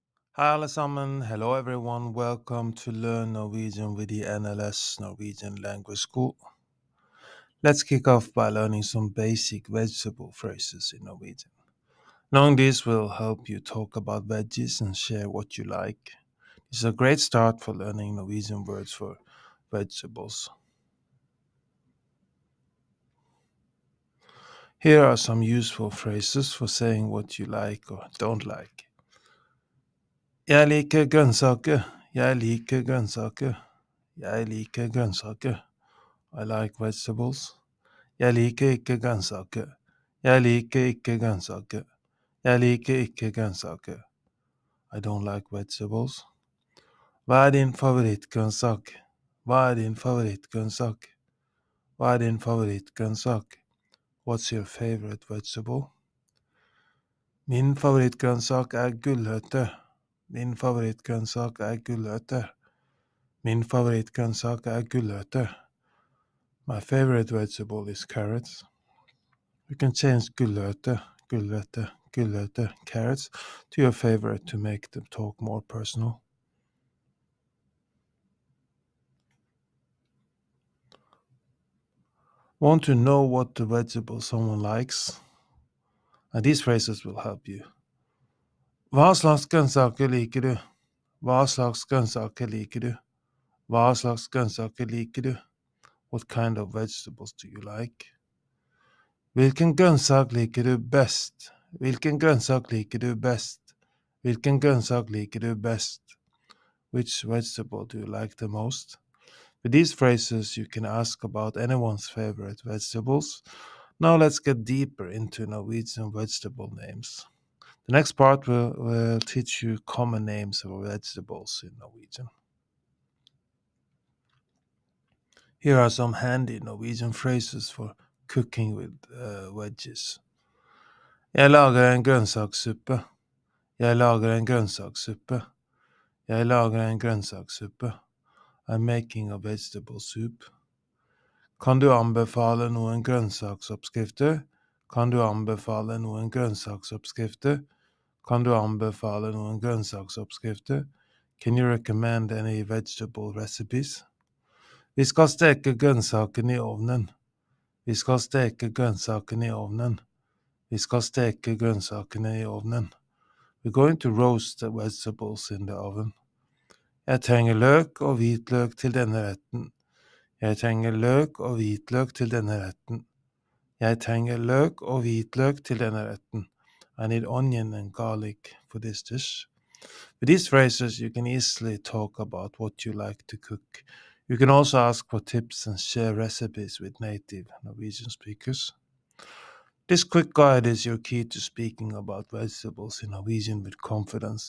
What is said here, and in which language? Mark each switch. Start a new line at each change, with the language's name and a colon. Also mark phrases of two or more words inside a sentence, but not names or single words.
Norwegian: Hi alle sammen,
English: hello everyone, welcome to Learn Norwegian with the NLS Norwegian Language School. Let's kick off by learning some basic vegetable phrases in Norwegian. Knowing this will help you talk about veggies and share what you like. It's a great start for learning Norwegian words for vegetables. Here are some useful phrases for saying what you like or don't like.
Norwegian: Jeg liker grønnsaker. Jeg liker grønnsaker. Jeg liker grønnsaker.
English: I like vegetables.
Norwegian: Jeg liker ikke grønnsaker. Jeg liker ikke grønnsaker. Jeg liker ikke grønnsaker.
English: I don't like vegetables.
Norwegian: Hva er din favorittgrønnsak? Hva er din favorittgrønnsak? Hva er din favorittgrønnsak?
English: What's your favorite vegetable?
Norwegian: Min favorittgrønnsak er gulrøtter. Min favorittgrønnsak er gulrøtter. Min favorittgrønnsak er gulrøtter.
English: My favorite vegetable is carrots. You can change gulrøtter, carrots to your favorite to make the talk more personal. Want to know what the vegetable someone likes? And these phrases will help you.
Norwegian: Hva slags grønnsaker liker du? Hva slags grønnsaker liker du? Hva slags grønnsaker liker du?
English: What kind of vegetables do you like?
Norwegian: Hvilken grønnsak liker du best? Hvilken grønnsak liker du best? Hvilken grønnsak liker du best?
English: Which vegetable do you like the most? With these phrases, you can ask about anyone's favorite vegetables. Now let's get deeper into Norwegian vegetable names. The next part will teach you common names of vegetables in Norwegian. Here are some handy Norwegian phrases for cooking with veggies.
Norwegian: Jeg lager en grønnsakssuppe. Jeg lager en grønnsakssuppe. Jeg lager en grønnsakssuppe.
English: I'm making a vegetable soup.
Norwegian: Kan du anbefale noen grønnsaksoppskrifter? Kan du anbefale noen grønnsaksoppskrifter? Kan du anbefale noen grønnsaksoppskrifter?
English: Can you recommend any vegetable recipes?
Norwegian: Vi skal steke grønnsakene i ovnen. Vi skal steke grønnsakene i ovnen. Vi skal steke grønnsakene i ovnen.
English: We're going to roast the vegetables in the oven.
Norwegian: Jeg trenger løk og hvitløk til denne retten. Jeg trenger løk og hvitløk til denne retten. Jeg trenger løk og hvitløk til denne retten.
English: I need onion and garlic for this dish. With these phrases, you can easily talk about what you like to cook. You can also ask for tips and share recipes with native Norwegian speakers. This quick guide is your key to speaking about vegetables in Norwegian with confidence.